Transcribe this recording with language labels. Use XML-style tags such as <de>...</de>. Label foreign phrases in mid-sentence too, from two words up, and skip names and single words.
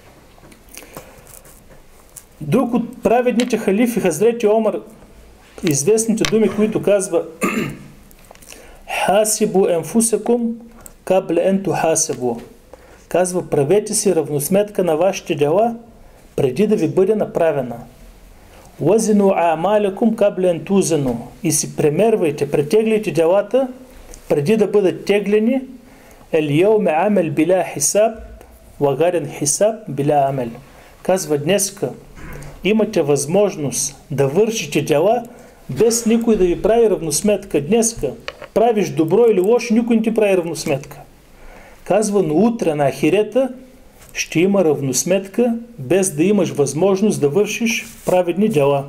<bg>Друг от праведните халифи, Хазрети Омар, известните думи, които казва:</bg> <ar>حاسبوا أنفسكم قبل أن تحاسبوا.</ar> <bg>Казва: правете си равносметка на вашите дела, преди да ви бъде направена.</bg> <ar>زنوا أعمالكم قبل أن توزنوا.</ar> <bg>И си премервайте, претегляйте делата, преди да бъдат теглени.</bg> <ar>اليوم عمل بلا حساب، وغدا حساب بلا عمل.</ar> <bg>Казва: днеска имате възможност да вършите дела, без никой да ви прави равносметка. Днеска правиш добро или лошо, никой не ти прави равносметка. Казва: но утре на ахирета ще има равносметка, без да имаш възможност да вършиш праведни дела.</bg>